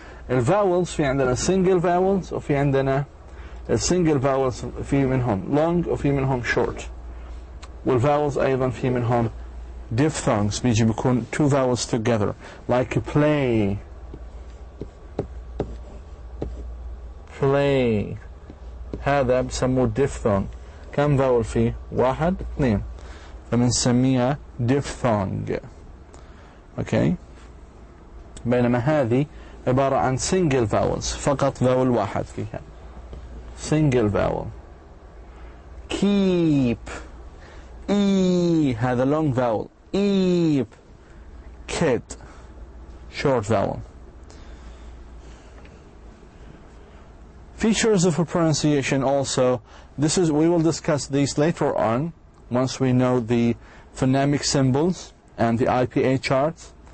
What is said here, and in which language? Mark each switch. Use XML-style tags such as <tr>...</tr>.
<ar>الvowels في عندنا single vowels وفي عندنا الsingle vowels في منهم long وفي منهم short. والvowels أيضا في منهم diphthongs بيجي بيكون two vowels together like play. play هذا بسموه diphthong. كم vowel فيه؟ 1 2 فبنسميها diphthong. Okay. بينما هذه عبارة عن single vowels، فقط vowel واحد فيها. single vowel. keep، هذا long vowel. eep. kid، short vowel.</ar> <en>Features of a pronunciation also. We will discuss these later on once we know the phonemic symbols and the IPA charts.</en>